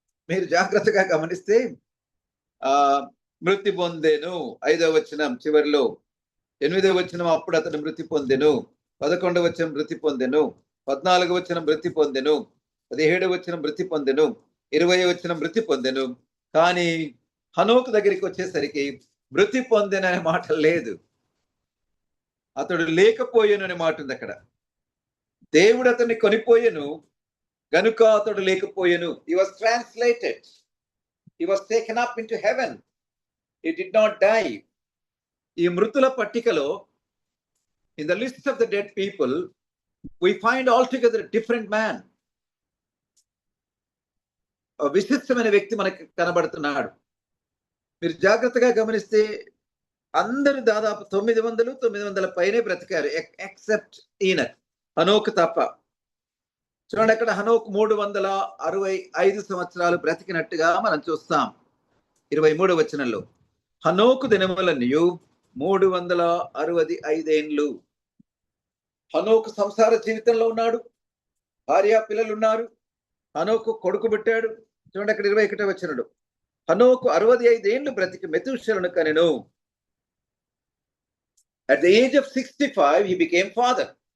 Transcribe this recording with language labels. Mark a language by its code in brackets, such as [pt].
[te] మీరు జాగ్రత్తగా గమనిస్తే మృతి పొందెను 5వ వచనం చివరిలో, 8వ వచనం అప్పుడు అతను మృతి పొందెను, 11వ వచనం మృతి పొందెను, 14వ వచనం మృతి పొందెను, 17వ వచనం మృతి పొందెను, 20వ వచనం మృతి పొందెను. కానీ హనోకు దగ్గరికి వచ్చేసరికి మృతి పొందెను అనే మాట లేదు, అతడు లేకపోయాను అనే మాట ఉంది అక్కడ. దేవుడు అతన్ని కొనిపోయాను గనుక అతడు లేకపోయాను. [en] He was translated. He was taken up into heaven. He did not die. [te] ఈ మృతుల పట్టికలో, [en] in the list of the dead people, we find altogether a different man. [te] విశిష్టమైన వ్యక్తి మనకి కనబడుతున్నాడు. మీరు జాగ్రత్తగా గమనిస్తే అందరూ దాదాపు 900 పైనే బ్రతికారు, ఎక్సెప్ట్ ఈనక్, హనోకు తప్ప. చూడండి, అక్కడ హనోకు 365 సంవత్సరాలు బ్రతికినట్టుగా మనం చూస్తాం. 23వ వచనంలో హనోకు దినములన్నయు 365 ఏండ్లు. హనోకు సంసార జీవితంలో ఉన్నాడు, భార్య పిల్లలు ఉన్నారు, హనోకు కొడుకు పెట్టాడు. చూడండి అక్కడ 21వ వచనంలో హనోకు 65 ఏండ్లు బ్రతికి మెతూషెలను కనెను. [en] At the age of 65 he became father.